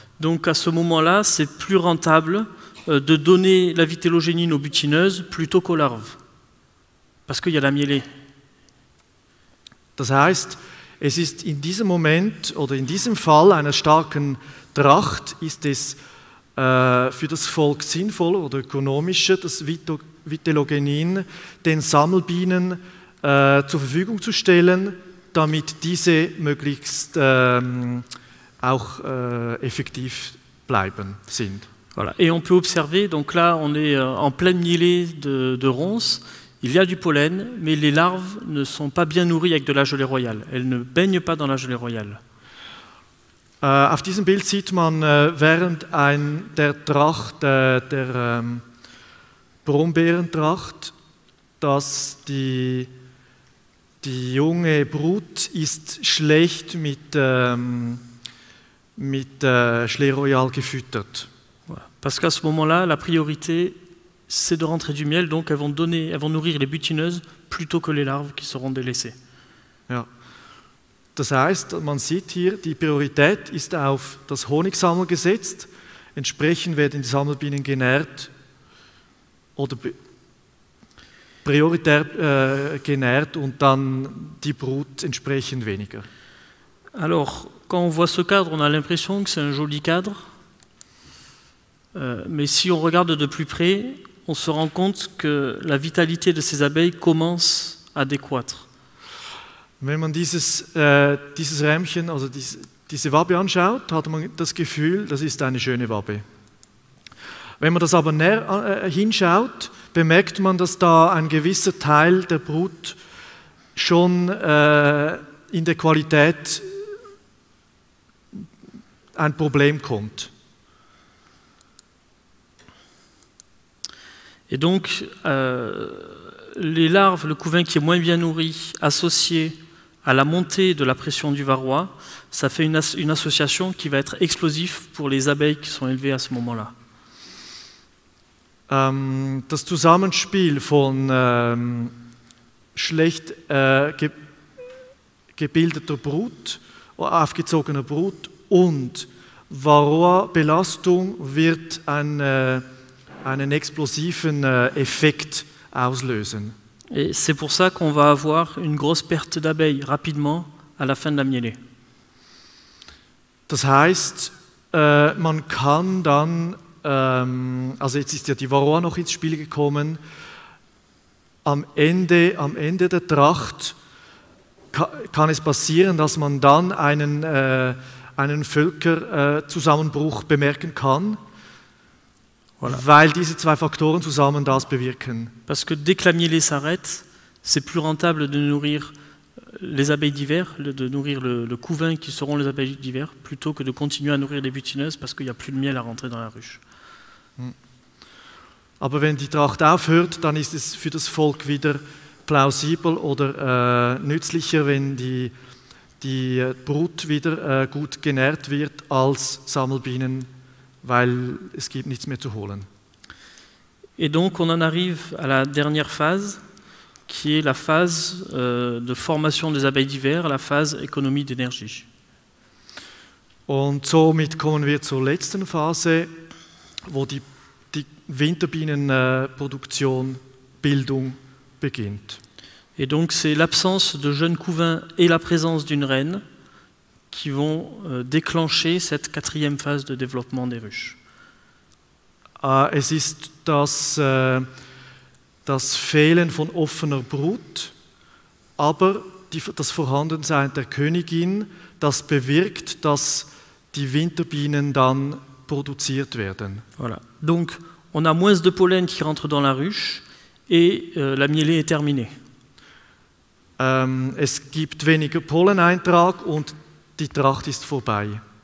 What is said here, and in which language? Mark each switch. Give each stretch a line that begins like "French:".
French: Donc à ce moment-là, c'est plus rentable de donner la vitellogénine aux butineuses plutôt qu'aux larves. Parce qu'il y a la mielée.
German: Das heißt, es ist in diesem Moment oder in diesem Fall einer starken Tracht ist es für das Volk sinnvoller oder ökonomischer, das Vitellogenin den Sammelbienen zur Verfügung zu stellen, damit diese möglichst auch effektiv bleiben sind.
French: Voilà. Et on peut observer, donc là on est en pleine mielée de ronces, il y a du pollen, mais les larves ne sont pas bien nourries avec de la gelée royale. Elles ne baignent pas dans la gelée royale.
German: Auf diesem Bild sieht man während der Tracht, der Brombeerentracht, dass die junge Brut ist schlecht mit Gelée royale gefüttert.
French: Voilà. Parce qu'à ce moment-là, la priorité, c'est de rentrer du miel, donc elles vont nourrir les butineuses plutôt que les larves qui seront délaissées.
German: Ja. Das heißt, man sieht hier, die Priorität ist auf das Honigsammeln gesetzt. Entsprechend werden die Sammelbienen genährt oder prioritär genährt und dann die Brut entsprechend weniger.
French: Alors, quand on voit ce cadre, on a l'impression que c'est un joli cadre. Mais si on regarde de plus près, on se rend compte que la vitalité de ces abeilles commence à décroître.
German: Wenn man dieses Rähmchen, also diese Wabe anschaut, hat man das Gefühl, das ist eine schöne Wabe. Wenn man das aber näher hinschaut, bemerkt man, dass da ein gewisser Teil der Brut schon in der Qualität ein Problem kommt.
French: Et donc, les larves, le couvain qui est moins bien nourri, associé à la montée de la pression du varroa, ça fait une association qui va être explosive pour les abeilles qui sont élevées à ce moment-là.
German: Das Zusammenspiel von schlecht gebildeter Brut, aufgezogener Brut und Varroa-Belastung wird einen explosiven Effekt auslösen.
French: Et c'est pour ça qu'on va avoir une grosse perte d'abeilles rapidement à la fin de la mielée.
German: Das heißt, man kann dann, also jetzt ist ja die Varroa noch ins Spiel gekommen, am Ende der Tracht kann es passieren, dass man dann einen Völkerzusammenbruch bemerken kann. Voilà. Weil diese zwei Faktoren zusammen das bewirken.
French: Parce que dès que la mielée s'arrête, c'est plus rentable de nourrir les abeilles d'hiver, de nourrir le couvain qui seront les abeilles d'hiver, plutôt que de continuer à nourrir les butineuses parce qu'il n'y a plus de miel à rentrer dans la ruche.
German: Aber wenn die Tracht aufhört, dann ist es für das Volk wieder plausibel oder nützlicher, wenn die Brut wieder gut genährt wird als Sammelbienen, weil es gibt nichts mehr zu holen.
French: Et donc on en arrive à la dernière phase, qui est la phase de formation des abeilles d'hiver, la phase économie d'énergie.
German: Und somit kommen wir zur letzten Phase, wo die Winterbienenproduktion, Bildung beginnt.
French: Et donc c'est l'absence de jeunes couvains et la présence d'une reine qui vont déclencher cette quatrième phase de développement des ruches.
German: Es ist das Fehlen von offener Brut, aber das Vorhandensein der Königin, das bewirkt, dass die Winterbienen dann produziert werden.
French: Voilà. Donc on a moins de pollen qui rentre dans la ruche et la mielée est terminée.
German: Es gibt weniger Polleneintrag und die Tracht ist vorbei.